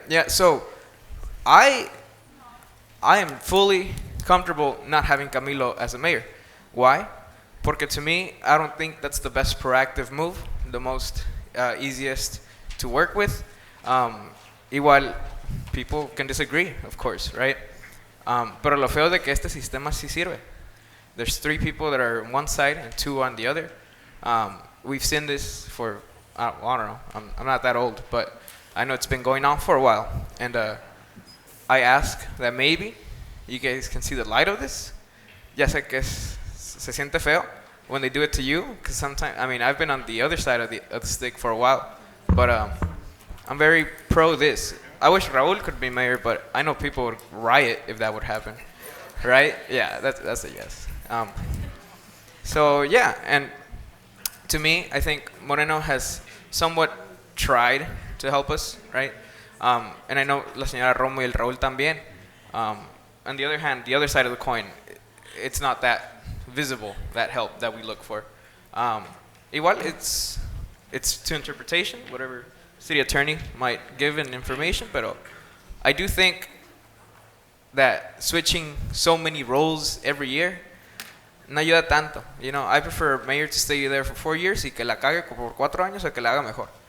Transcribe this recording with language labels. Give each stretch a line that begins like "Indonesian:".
English: Yeah, so I am fully comfortable not having Camilo as a mayor. Why?
Spanish: Porque
English: to me, I don't think that's the best proactive move, the most easiest to work with.
Spanish: Igual,
English: people can disagree, of course, right?
Spanish: Pero lo feo de que este sistema sí sirve.
English: There's 3 people that are on one side and 2 on the other. We've seen this for, I don't know, I'm not that old, but I know it's been going on for a while. And I ask that maybe you guys can see the light of this.
Spanish: Ya sé que se siente feo
English: when they do it to you, because sometimes, I mean, I've been on the other side of the stick for a while, but I'm very pro this. I wish Raul could be mayor, but I know people would riot if that would happen, right? Yeah, that's a yes. So yeah, and to me, I think Moreno has somewhat tried to help us, right? And I know
Spanish: la señora Romo y el Raúl también.
English: On the other hand, the other side of the coin, it's not that visible, that help that we look for.
Spanish: Igual,
English: it's to interpretation, whatever city attorney might give in information, but I do think that switching so many roles every year
Spanish: no ayuda tanto.
English: You know, I prefer a mayor to stay there for 4 years
Spanish: y que la cague por 4 años a que la haga mejor.